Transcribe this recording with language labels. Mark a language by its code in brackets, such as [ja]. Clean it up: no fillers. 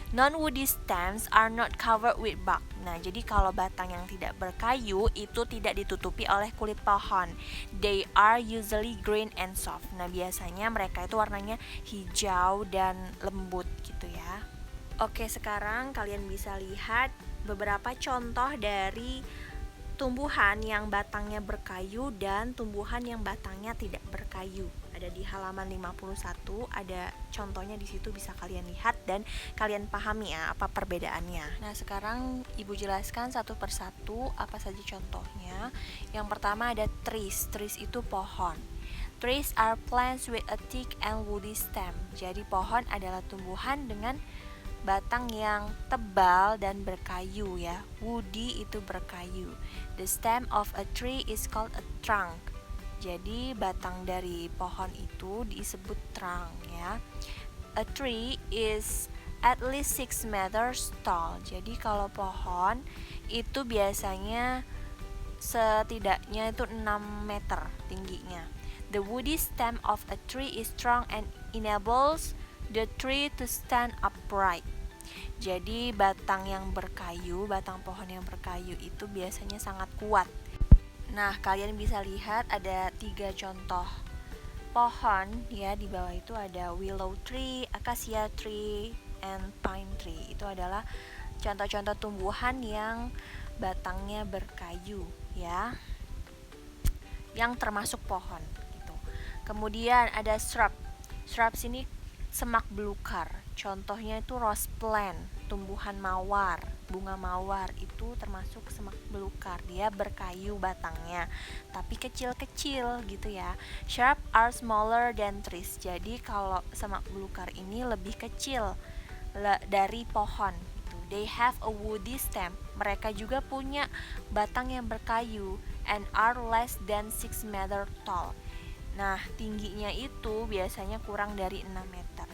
[en] Non-woody stems are not covered with bark. [id] Nah, jadi kalau batang yang tidak berkayu itu tidak ditutupi oleh kulit pohon. [en] They are usually green and soft. [id] Nah, biasanya mereka itu warnanya hijau dan lembut gitu ya. Oke, sekarang kalian bisa lihat beberapa contoh dari tumbuhan yang batangnya berkayu dan tumbuhan yang batangnya tidak berkayu. Ada di halaman 51, ada contohnya di situ bisa kalian lihat dan kalian pahami ya apa perbedaannya. Nah, sekarang Ibu jelaskan satu persatu apa saja contohnya. Yang pertama ada trees. Trees itu pohon. [en] Trees are plants with a thick and woody stem. [id] Jadi pohon adalah tumbuhan dengan batang yang tebal dan berkayu ya. Woody itu berkayu. [en] The stem of a tree is called a trunk. [id] Jadi batang dari pohon itu disebut trunk ya. [en] A tree is at least 6 meters tall. [id] Jadi kalau pohon itu biasanya setidaknya itu 6 meter tingginya. [en] The woody stem of a tree is strong and enables the tree to stand upright. [id] Jadi batang yang berkayu, batang pohon yang berkayu itu biasanya sangat kuat. Nah, kalian bisa lihat ada 3 contoh pohon ya. Di bawah itu ada willow tree, acacia tree, and pine tree. Itu adalah contoh-contoh tumbuhan yang batangnya berkayu ya, yang termasuk pohon gitu. Kemudian ada shrub. Shrubs ini semak belukar. Contohnya itu rose plant, tumbuhan mawar, bunga mawar itu termasuk semak belukar. Dia berkayu batangnya, tapi kecil-kecil gitu ya. [en] Shrub are smaller than trees. [id] Jadi kalau semak belukar ini lebih kecil dari pohon. Gitu. [en] They have a woody stem. [id] Mereka juga punya batang yang berkayu [en] and are less than 6 meter tall. [id] Nah, tingginya itu biasanya kurang dari 6 meter.